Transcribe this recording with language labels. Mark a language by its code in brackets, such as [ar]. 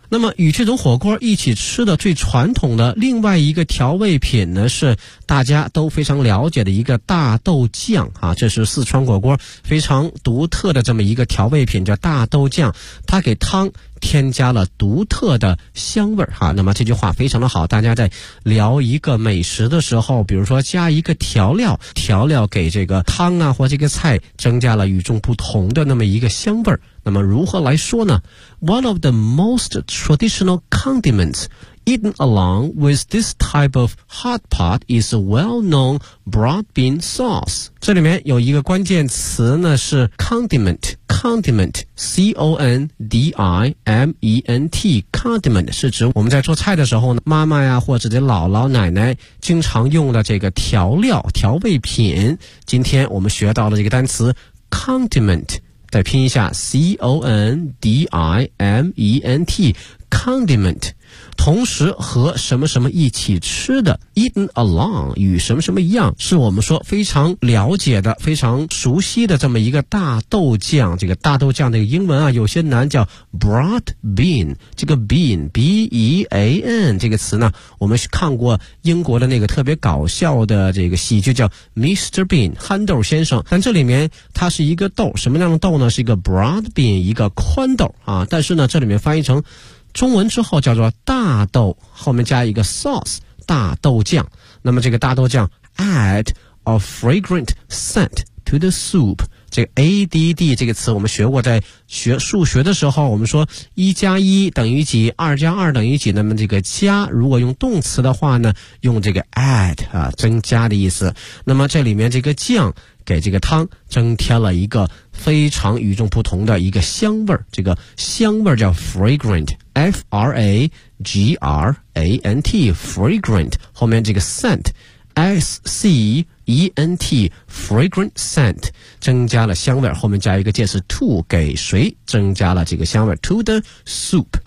[zh] 那么与这种火锅一起吃的最传统的另外一个调味品呢，是大家都非常了解的一个大豆酱，啊，这是四川火锅非常独特的这么一个调味品，叫大豆酱，它给汤添加了独特的香味儿，啊，那么这句话非常的好，大家在聊一个美食的时候，比如说加一个调料，调料给这个汤啊或这个菜增加了与众不同的那么一个香味儿。那么如何来说呢？ [en] One of the most traditional condiments eaten along with this type of hot pot is a well-known broad bean sauce. [zh] 这里面有一个关键词呢，是 condiment. Condiment, C-O-N-D-I-M-E-N-T, condiment 是指我们在做菜的时候呢，妈妈呀或者这姥姥奶奶经常用的这个调料调味品。今天我们学到了这个单词 condiment, 再拼一下 C-O-N-D-I-M-E-N-T, condiment. 同时和什么什么一起吃的 [en] eaten along [zh] 与什么什么一样，是我们说非常了解的非常熟悉的这么一个大豆酱。这个大豆酱的英文啊有些难，叫 broad bean。这个 bean B-E-A-N 这个词呢，我们看过英国的那个特别搞笑的这个喜剧叫 Mr. Bean 憨豆先生，但这里面它是一个豆，什么样的豆呢？是一个 [en] broad bean, [zh] 一个宽豆啊。但是呢这里面翻译成中文之后叫做大豆，后面加一个 sauce, 大豆酱。那么这个大豆酱 [en] add a fragrant scent to the soup。 [zh] 这个 add 这个词我们学过，在学数学的时候我们说一加一等于几，二加二等于几，那么这个加如果用动词的话呢，用这个 add, 啊，增加的意思。那么这里面这个酱给这个汤增添了一个非常与众不同的一个香味儿，这个香味儿叫 fragrant, F-R-A-G-R-A-N-T, fragrant, 后面这个 scent, S-C-E-N-T, [en] fragrant scent, [zh] 增加了香味儿，后面加一个介词 to, 给谁增加了这个香味 [en] to the soup。